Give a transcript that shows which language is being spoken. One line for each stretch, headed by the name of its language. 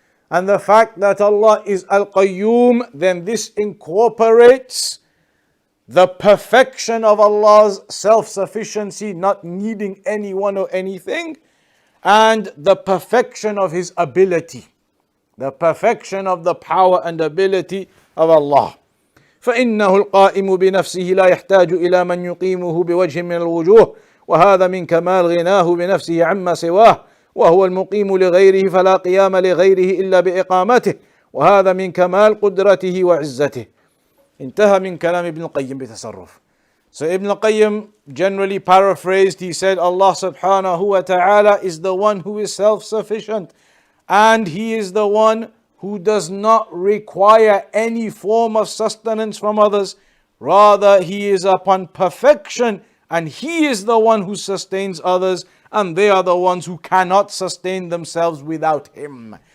English: And the fact that Allah is Al-Qayyum, then this incorporates the perfection of Allah's self-sufficiency, not needing anyone or anything, and the perfection of His ability, the perfection of the power and ability of Allah.
Arabic: فإنه القائم بنفسه لا يحتاج إلى من يقيمه بوجه من الوجوه وهذا من كمال غناه بنفسه عما سواه وهو المقيم لغيره فلا قيام لغيره إلا بإقامته وهذا من كمال قدرته وعزته. انتهى من كلام ابن القيم بتصرف.
English: So Ibn al-Qayyim generally paraphrased, he said Allah subhanahu wa ta'ala is the one who is self-sufficient and He is the one who does not require any form of sustenance from others. Rather, He is upon perfection and He is the one who sustains others and they are the ones who cannot sustain themselves without Him.